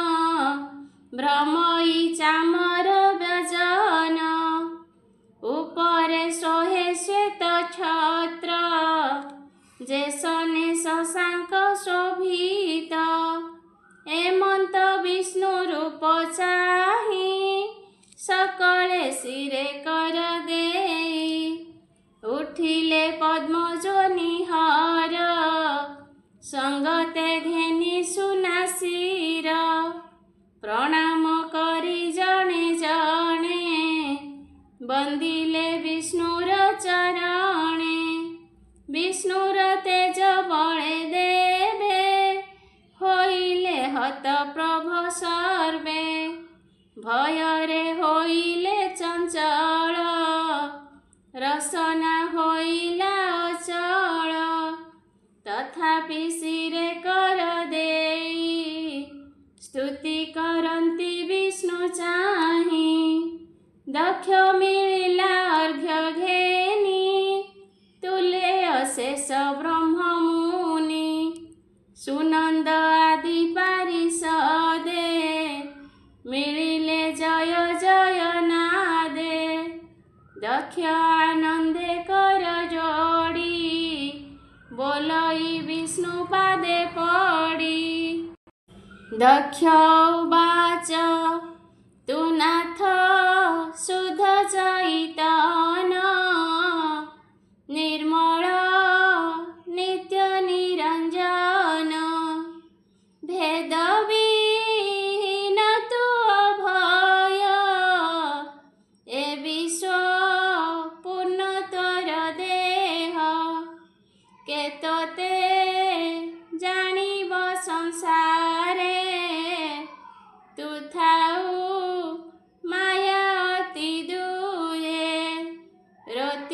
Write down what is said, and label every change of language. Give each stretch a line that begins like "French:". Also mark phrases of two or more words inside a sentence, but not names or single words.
Odia: ଭ୍ରମଇ ଚାମର ବ୍ୟଜନ ଉପରେ ସୋହେ ଶ୍ୱେତ ଛତ୍ର ଯେସନେ ଶଶାଙ୍କ ଶୋଭିତ ଏମନ୍ତ ବିଷ୍ଣୁ ରୂପ ଚାହି ସକଳେ ସିରେ କର ଦେଇ ଉଠିଲେ ପଦ୍ମଯୋନି ହର ସଙ୍ଗତେ ଘେନି ସୁନାସୀର ପ୍ରଣାମ କରି ଜଣେ ଜଣେ ବନ୍ଦିଲେ ବିଷ୍ଣୁର ଚରଣେ ବିଷ୍ଣୁର ତେଜ ବଳେ ଦେବେ ହୋଇଲେ ହତ ପ୍ରଭ ସର୍ବେ ଭୟରେ ହୋଇଲେ ଚଞ୍ଚଳ ରସନା ହୋଇଲା ଅଚଳ ତଥାପି ସିରେ କର ଦେଇ ସ୍ତୁତି କରନ୍ତି ବିଷ୍ଣୁ ଚାହି ଦକ୍ଷ ମିଳିଲା ଅର୍ଘ୍ୟ ଘେନି ତୁଳେ ଅଶେଷ ବ୍ରହ୍ମ ମୁନି ସୁନନ୍ଦ ଆଦି ପାରିଷଦେ ମିଳିଲେ ଜୟ ଜୟ ନାଦେ ଦକ୍ଷ ଆନନ୍ଦେ କର ଯୋଡ଼ି ବୋଲଇ ବିଷ୍ଣୁ ପାଦେ ପଡ଼ି ଦକ୍ଷ ଉବାଚ ତୁ ନାଥ ଶୁଦ୍ଧ ଚୈତନ ନିର୍ମଳ ନିତ୍ୟ ନିରଞ୍ଜନ ଭେଦ ବିହୀନ ତୁ ଅଭୟ ଏ ବିଶ୍ୱ ପୂର୍ଣ୍ଣ ତୋର ଦେହ କେତତେ ଜାଣିବ ସଂସାରେ ତୁ ଥାଉ ମାୟା ଅତି ଦୂରେ